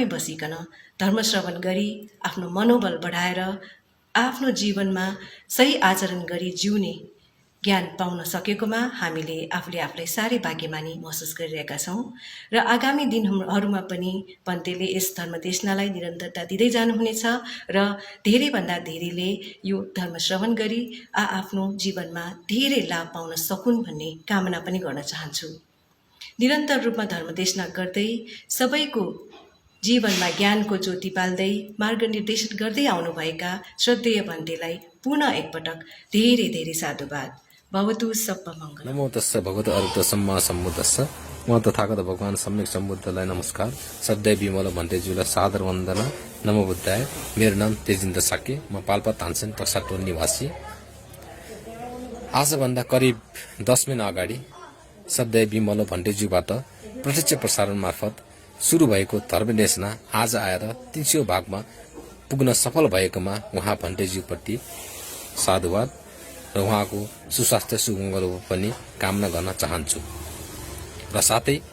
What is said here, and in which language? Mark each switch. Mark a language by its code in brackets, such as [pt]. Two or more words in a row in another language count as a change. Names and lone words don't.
[ne] बसिकन धर्मश्रवण गरी आफ्नो मनोबल बढाएर आफ्नो जीवनमा सही आचरण गरी जिउने ज्ञान पाउन सकेकोमा हामीले आफूलाई साह्रै भाग्यमानी महसुस गरिरहेका छौँ र आगामी दिनहरूमा पनि पन्तेले यस धर्मदेशनालाई निरन्तरता दिँदै जानुहुनेछ र धेरैभन्दा धेरैले यो धर्मश्रवण गरी आफ्नो जीवनमा धेरै लाभ पाउन सकुन् भन्ने कामना पनि गर्न चाहन्छु। निरन्तर रूपमा धर्मदेशना गर्दै सबैको जीवनमा ज्ञानको ज्योति पाल्दै मार्ग निर्देशन गर्दै आउनुभएका श्रद्धेय भन्तेलाई पुनः एकपटक धेरै साधुवाद। [pi] भवतु सब्ब मङ्गल। नमो तस्स भगवतो अरहतो सम्मा सम्बुद्धस्स। [ne] म तथागत भगवान सम्यक सम्बुद्धलाई नमस्कार। श्रद्धेय विमल भन्तेज्यूलाई सादर वन्दना। [pi] नमो बुद्धाय। [ne] मेरो नाम तेजिन्द्र साक्य, म पाल्पा तानसेन टक्साटोल निवासी। आजभन्दा करिब 10 महिना अगाडि श्रद्धेय विमल भन्तेज्यूबाट प्रत्यक्ष प्रसारण मार्फत सुरु भएको धर्मदेशना आज आएर 300 भागमा पुग्न सफल भएकोमा उहाँ भन्तेज्यूप्रति साधुवाद र उहाँको सुस्वास्थ्य सुमङ्गल पनि कामना गर्न चाहन्छु र साथै